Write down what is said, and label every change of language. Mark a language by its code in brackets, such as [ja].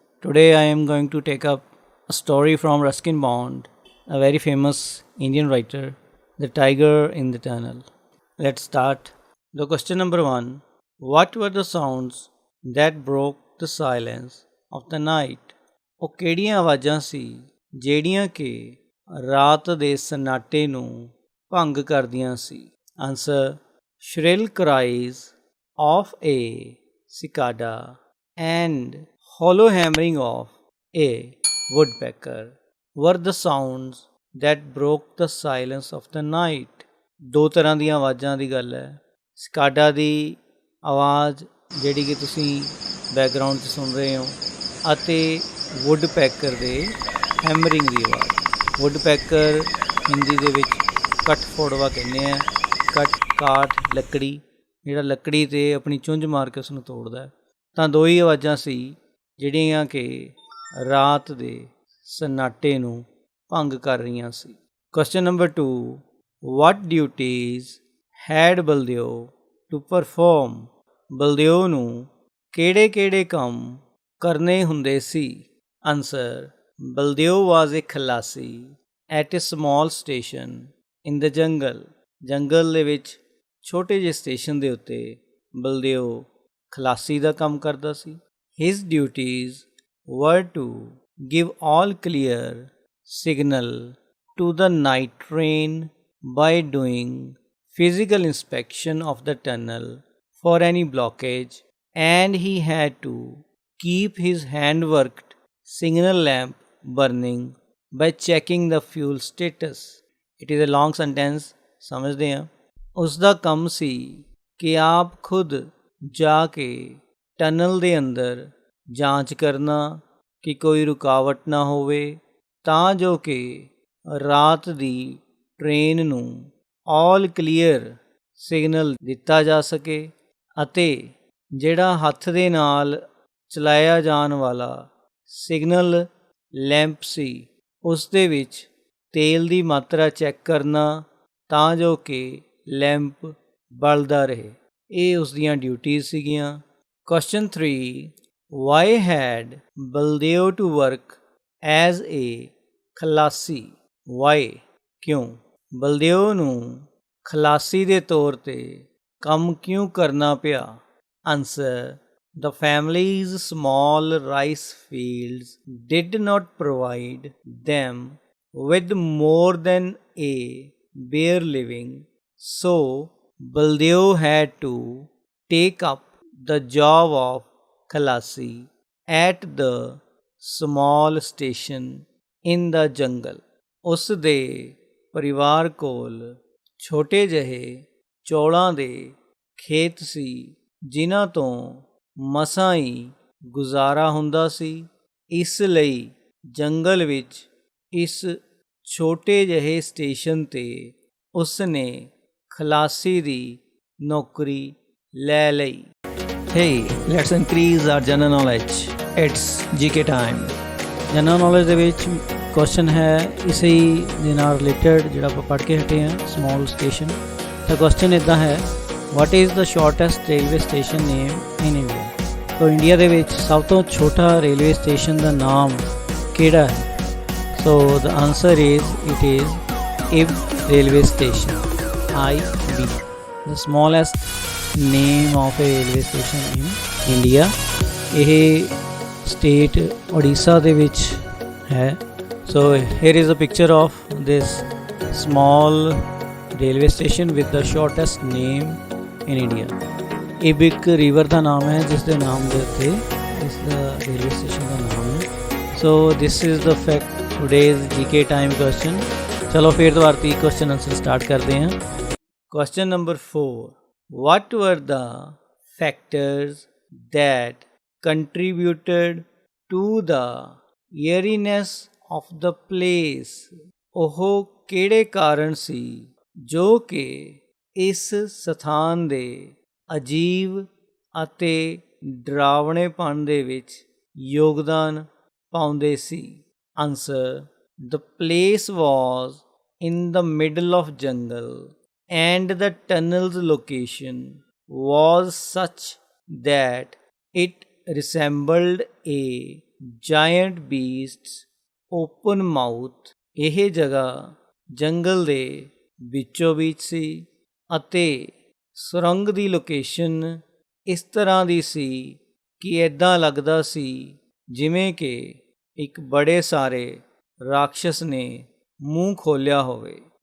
[en] Today, I am going to take up a story from Ruskin Bond, a very famous Indian writer, The Tiger in the Tunnel. Let's start. The question number one: what were the sounds that broke the silence of the night? [pa] ਉਹ ਕਿਹੜੀਆਂ ਆਵਾਜ਼ਾਂ ਸੀ ਜਿਹੜੀਆਂ ਕਿ ਰਾਤ ਦੇ ਸਨਾਟੇ ਨੂੰ ਭੰਗ ਕਰਦੀਆਂ ਸੀ? [en] Answer: shrill cries of a cicada and hollow hammering of a woodpecker were the sounds that broke the silence of the night. [pa] ਦੋ ਤਰ੍ਹਾਂ ਦੀਆਂ ਆਵਾਜ਼ਾਂ ਦੀ ਗੱਲ ਹੈ। ਸਿਕਾਡਾ ਦੀ ਆਵਾਜ਼ ਜਿਹੜੀ ਕਿ ਤੁਸੀਂ ਬੈਕਗਰਾਊਂਡ 'ਚ ਸੁਣ ਰਹੇ ਹੋ ਅਤੇ ਵੁੱਡਪੈਕਰ ਦੇ ਹੈਮਰਿੰਗ ਦੀ ਆਵਾਜ਼। ਵੁੱਡਪੈਕਰ ਹਿੰਦੀ ਦੇ ਵਿੱਚ ਕੱਠ ਫੋੜਵਾ ਕਹਿੰਦੇ ਆ। ਕੱਠ ਕਾਠ ਲੱਕੜੀ, ਜਿਹੜਾ ਲੱਕੜੀ 'ਤੇ ਆਪਣੀ ਚੁੰਝ ਮਾਰ ਕੇ ਉਸਨੂੰ ਤੋੜਦਾ। ਤਾਂ ਦੋ ਹੀ ਆਵਾਜ਼ਾਂ ਸੀ ਜਿਹੜੀਆਂ ਕਿ ਰਾਤ ਦੇ ਸਨਾਟੇ ਨੂੰ ਭੰਗ ਕਰ ਰਹੀਆਂ ਸੀ। [en] Question number 2: what duties had Baldeo to perform? [pa] ਬਲਦੇਓ ਨੂੰ ਕਿਹੜੇ ਕੰਮ ਕਰਨੇ ਹੁੰਦੇ ਸੀ? [en] Answer: Baldeo was a khalasi at a small station in the jungle. [pa] ਜੰਗਲ ਦੇ ਵਿੱਚ ਛੋਟੇ ਜਿਹੇ ਸਟੇਸ਼ਨ ਦੇ ਉੱਤੇ ਬਲਦੇਓ ਖਲਾਸੀ ਦਾ ਕੰਮ ਕਰਦਾ ਸੀ। [en] His duties were to give all clear signal to the night train by doing physical inspection of the tunnel for any blockage, and he had to keep his hand-worked signal lamp burning by checking the fuel status. It is a long sentence, [pa] ਸਮਝਦੇ ਹਾਂ। ਉਸ ਦਾ ਕੰਮ ਸੀ ਕਿ ਆਪ ਖੁਦ ਜਾ ਕੇ tunnel ਦੇ ਅੰਦਰ ਜਾਂਚ ਕਰਨਾ ਕਿ ਕੋਈ ਰੁਕਾਵਟ ਨਾ ਹੋਵੇ, ਤਾਂ ਜੋ ਕਿ ਰਾਤ ਦੀ ਟ੍ਰੇਨ ਨੂੰ ਆਲ ਕਲੀਅਰ ਸਿਗਨਲ ਦਿੱਤਾ ਜਾ ਸਕੇ ਅਤੇ ਜਿਹੜਾ ਹੱਥ ਦੇ ਨਾਲ ਚਲਾਇਆ ਜਾਣ ਵਾਲਾ ਸਿਗਨਲ ਲੈਂਪ ਸੀ ਉਸ ਦੇ ਵਿੱਚ ਤੇਲ ਦੀ ਮਾਤਰਾ ਚੈੱਕ ਕਰਨਾ, ਤਾਂ ਜੋ ਕਿ ਲੈਂਪ ਬਲਦਾ ਰਹੇ। ਇਹ ਉਸ ਦੀਆਂ ਡਿਊਟੀਜ਼ ਸੀਗੀਆਂ। [en] Question 3: why had Baldeo to work as a khalasi? [pa] Y, ਕਿਉਂ? ਬਲਦੇਓ ਨੂੰ ਖਲਾਸੀ ਦੇ ਤੌਰ 'ਤੇ ਕੰਮ ਕਿਉਂ ਕਰਨਾ ਪਿਆ? [en] Answer: the family's small rice fields did not provide them with more than a bare living, so Baldeo had to take up the job of Khalasi at the small station in the jungle. [pa] ਉਸ ਦੇ ਪਰਿਵਾਰ ਕੋਲ ਛੋਟੇ ਜਿਹੇ ਚੌਲਾਂ ਦੇ ਖੇਤ ਸੀ ਜਿਨ੍ਹਾਂ ਤੋਂ ਮਸਾਂ ਹੀ ਗੁਜ਼ਾਰਾ ਹੁੰਦਾ ਸੀ। ਇਸ ਲਈ ਜੰਗਲ ਵਿੱਚ ਇਸ ਛੋਟੇ ਜਿਹੇ ਸਟੇਸ਼ਨ 'ਤੇ ਉਸ ਨੇ ਖਲਾਸੀ ਦੀ ਨੌਕਰੀ ਲੈ ਲਈ। [en] Hey, let's increase our general knowledge. It's GK time. [pa] General knowledge ਦੇ ਵਿੱਚ ਕੁਐਸਚਨ ਹੈ ਇਸੇ ਦੇ ਨਾਲ ਰਿਲੇਟਡ ਜਿਹੜਾ ਆਪਾਂ ਪੜ੍ਹ ਕੇ ਹਟੇ ਹਾਂ, ਸਮੌਲ ਸਟੇਸ਼ਨ। ਤਾਂ ਕੁਐਸਚਨ ਇੱਦਾਂ ਹੈ: [en] What is the shortest railway station name in India? [pa] ਤਾਂ ਇੰਡੀਆ ਦੇ ਵਿੱਚ ਸਭ ਤੋਂ ਛੋਟਾ ਰੇਲਵੇ ਸਟੇਸ਼ਨ ਦਾ ਨਾਮ ਕਿਹੜਾ ਹੈ? [en] So the answer is it is Ib railway station, IB, the smallest name of a railway station in India. [pa] ਇਹ state Odisha ਦੇ ਵਿੱਚ ਹੈ। [en] So here is a picture of this small railway station with the shortest name in India. [pa] Ib ਇੱਕ river ਦਾ ਨਾਮ ਹੈ ਜਿਸ ਦੇ ਨਾਮ ਦੇ ਉੱਤੇ ਇਸ ਦਾ railway station ਦਾ ਨਾਮ ਹੈ। [en] So this is the fact today's GK time question. [pa] ਚਲੋ ਫਿਰ ਦੁਬਾਰਾ ਤੀ ਕੁਐਸਚਨ ਆਨਸਰ ਸਟਾਰਟ ਕਰਦੇ ਹਾਂ। [en] Question number 4: what were the factors that contributed to the eeriness of the place? [pa] ਉਹ ਕਿਹੜੇ ਕਾਰਨ ਸੀ ਜੋ ਕਿ ਇਸ ਸਥਾਨ ਦੇ ਅਜੀਬ ਅਤੇ ਡਰਾਵਣੇਪਣ ਦੇ ਵਿੱਚ ਯੋਗਦਾਨ ਪਾਉਂਦੇ ਸੀ? [en] Answer: the place was in the middle of jungle and the tunnel's location was such that it resembled a giant beast's open mouth। [pa] ਇਹ ਜਗ੍ਹਾ ਜੰਗਲ ਦੇ ਵਿੱਚੋਂ ਵਿੱਚ ਸੀ ਅਤੇ ਸੁਰੰਗ ਦੀ ਲੋਕੇਸ਼ਨ ਇਸ ਤਰ੍ਹਾਂ ਦੀ ਸੀ ਕਿ ਇੱਦਾਂ ਲੱਗਦਾ ਸੀ ਜਿਵੇਂ ਕਿ ਇੱਕ ਬੜੇ ਸਾਰੇ ਰਾਖਸ਼ ਨੇ ਮੂੰਹ ਖੋਲ੍ਹਿਆ ਹੋਵੇ।